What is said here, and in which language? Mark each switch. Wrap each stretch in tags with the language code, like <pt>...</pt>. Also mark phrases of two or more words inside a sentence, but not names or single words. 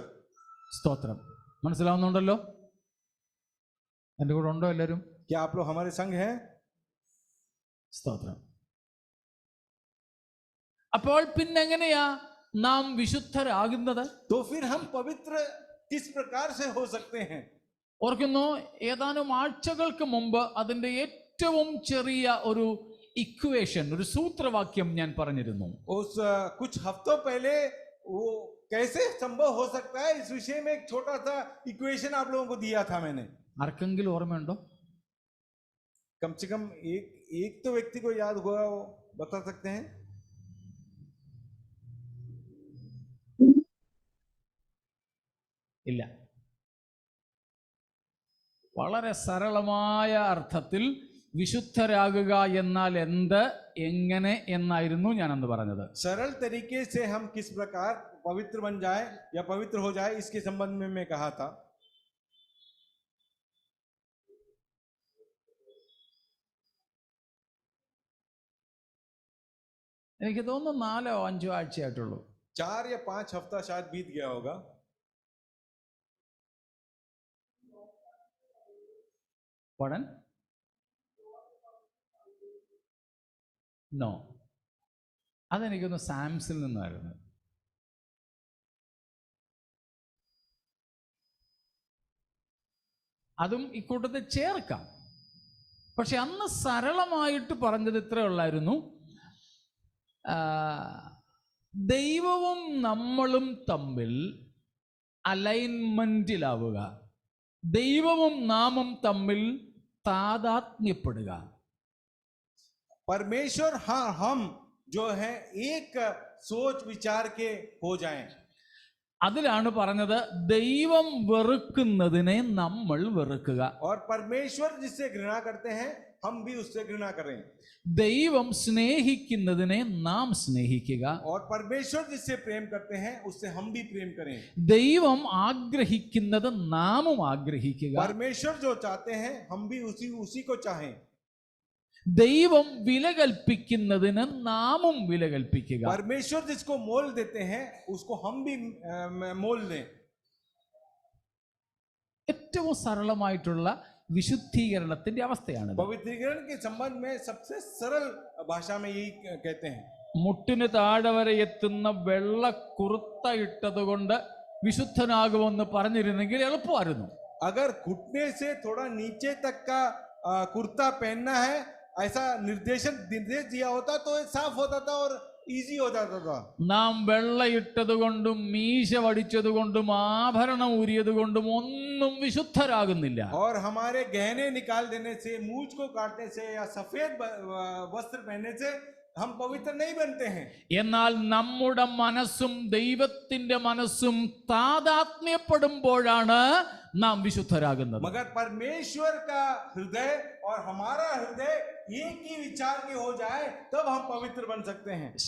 <ml>സ്തോത്രം. മനസ്സിലാവുന്നുണ്ടല്ലോ? എൻ്റെ കൂടെ ഉണ്ടോ എല്ലാവരും?</ml> <hi>क्या आप लोग हमारे संग हैं?</hi> <ml>സ്തോത്രം. അപ്പോൾ പിന്നെങ്ങനെയാ നാം വിശുദ്ധരാകുന്നത്?</ml> <hi>तो फिर हम पवित्र किस प्रकार से हो सकते हैं?</hi> <ml>ഓർക്കുന്നു, ഏതാനും ആഴ്ചകൾക്ക് മുമ്പ് അതിൻ്റെ ഏറ്റവും ചെറിയ ഒരു ഇക്വേഷൻ, ഒരു സൂത്രവാക്യം ഞാൻ പറഞ്ഞിരുന്നു.</ml> <hi>उस कुछ हफ्तों पहले वो कैसे संभव हो सकता है इस विषय में एक छोटा सा इक्वेशन आप लोगों को दिया था मैंने.</hi> <ml>ആർക്കെങ്കിലും ഓർമ്മയുണ്ടോ?</ml> <hi>कम से कम एक तो व्यक्ति को याद हुआ, वो बता सकते हैं?</hi> <ml>ഇല്ല. വളരെ സരളമായ അർത്ഥത്തിൽ വിശുദ്ധരാകുക എന്നാൽ എന്ത്, എങ്ങനെ എന്നായിരുന്നു ഞാൻ അന്ന് പറഞ്ഞത്.</ml> <hi>सरल तरीके से हम किस प्रकार पवित्र बन जाए या पवित्र हो जाए इसके संबंध में मैं कहा था.</hi> <ml>എനിക്ക് തോന്നുന്നു 4-5 ആഴ്ചയായിട്ടുള്ളൂ.</ml> <hi>4 या 5 हफ्ता शायद बीत गया होगा.</hi> <ml>പടൻ നോ, അതെനിക്കൊന്ന് സാംസിൽ നിന്നായിരുന്നു. അതും ഇക്കൂട്ടത്തിൽ ചേർക്കാം. പക്ഷെ അന്ന് സരളമായിട്ട് പറഞ്ഞത് ഇത്രേ ഉള്ളായിരുന്നു: ദൈവവും നമ്മളും തമ്മിൽ അലൈൻമെന്റിലാവുക, ദൈവവും നാമും തമ്മിൽ താദാത്മ്യപ്പെടുക.</ml> <hi>परमेश्वर हाँ हम जो है एक सोच विचार के हो जाएं.</hi> <ml>അതിലാണ് പറഞ്ഞത് ദൈവം വെറുക്കുന്നതിനെ നമ്മൾ വെറുക്കുക.</ml> <hi>और परमेश्वर जिससे घृणा करते हैं हम भी उससे घृणा करें.</hi> <ml>ദൈവം സ്നേഹിക്കുന്നതിനെ നാം സ്നേഹിക്കുക.</ml> <hi>और परमेश्वर जिससे प्रेम करते हैं उससे हम भी प्रेम करें.</hi> <ml>ദൈവം ആഗ്രഹിക്കുന്നത് നാമും ആഗ്രഹിക്കുക.</ml> <hi>परमेश्वर जो चाहते हैं हम भी उसी को चाहें.</hi> <ml>ദൈവം വില കൽപ്പിക്കുന്നതിന് നാമും വില കൽപ്പിക്കുക.</ml> <hi>परमेश्वर जिसको मोल देते हैं उसको हम भी मोल दें.</hi> <ml>ഏറ്റവും സരളമായിട്ടുള്ള വിശുദ്ധീകരണത്തിന്റെ അവസ്ഥയാണ്.</ml> <hi>पवित्रीकरण के संबंध में सबसे सरल भाषा में यही कहते हैं.</hi> <ml>മുട്ടിന് താഴെ വരെ എത്തുന്ന വെള്ള കുർത്ത ഇട്ടത് കൊണ്ട് വിശുദ്ധനാകുമെന്ന് പറഞ്ഞിരുന്നെങ്കിൽ എളുപ്പമായിരുന്നു.</ml> <hi>अगर घुटने से थोड़ा नीचे तक का कुर्ता पहनना है ऐसा निर्देश दिया होता तो साफ होता था और इजी हो जाता था.</hi> <ml>നാം വെള്ളയിട്ടത് കൊണ്ടും മീശ വടിച്ചത് കൊണ്ടും ആഭരണം ഊരിയത് കൊണ്ടും ഒന്നും വിശുദ്ധരാകുന്നില്ല.</ml> <hi>और हमारे गहने निकाल देने से, मूछ को काटने से या सफेद वस्त्र पहनने से हम पवित्र नहीं बनते हैं.</hi> <ml>എന്നാൽ നമ്മുടെ മനസ്സും ദൈവത്തിന്റെ മനസ്സും താദാത്മ്യപ്പെടുമ്പോഴാണ് നാം വിശുദ്ധരാകുന്നത്.</ml> <hi>मगर परमेश्वर का हृदय और हमारा हृदय एक ही विचार के हो जाए तब हम पवित्र बन सकते हैं.</hi>